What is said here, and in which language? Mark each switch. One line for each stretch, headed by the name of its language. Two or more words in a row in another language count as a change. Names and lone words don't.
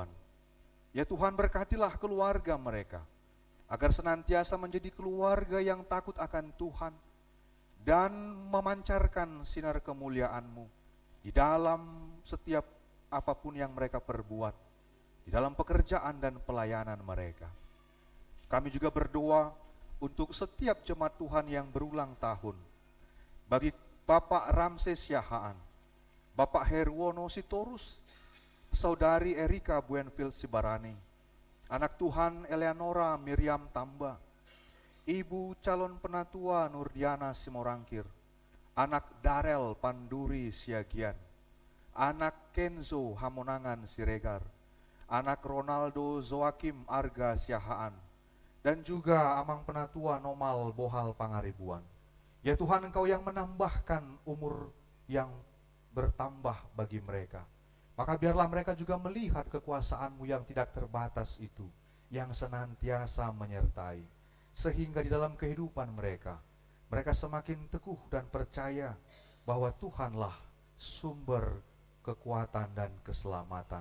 Indonesian: Ya Tuhan, berkatilah keluarga mereka, agar senantiasa menjadi keluarga yang takut akan Tuhan, dan memancarkan sinar kemuliaan-Mu di dalam setiap apapun yang mereka perbuat, di dalam pekerjaan dan pelayanan mereka. Kami juga berdoa untuk setiap jemaat Tuhan yang berulang tahun, bagi Bapak Ramses Yahaan, Bapak Herwono Sitorus, Saudari Erika Buenville Sibarani, anak Tuhan Eleanora Miriam Tamba, Ibu calon penatua Nurdiana Simorangkir, anak Darel Panduri Siagian, anak Kenzo Hamonangan Siregar, anak Ronaldo Zoakim Arga Siahaan, dan juga Amang Penatua Nomal Bohal Pangaribuan. Ya Tuhan, Engkau yang menambahkan umur yang bertambah bagi mereka. Maka biarlah mereka juga melihat kekuasaan-Mu yang tidak terbatas itu, yang senantiasa menyertai, sehingga di dalam kehidupan mereka, mereka semakin teguh dan percaya bahwa Tuhanlah sumber kekuatan dan keselamatan.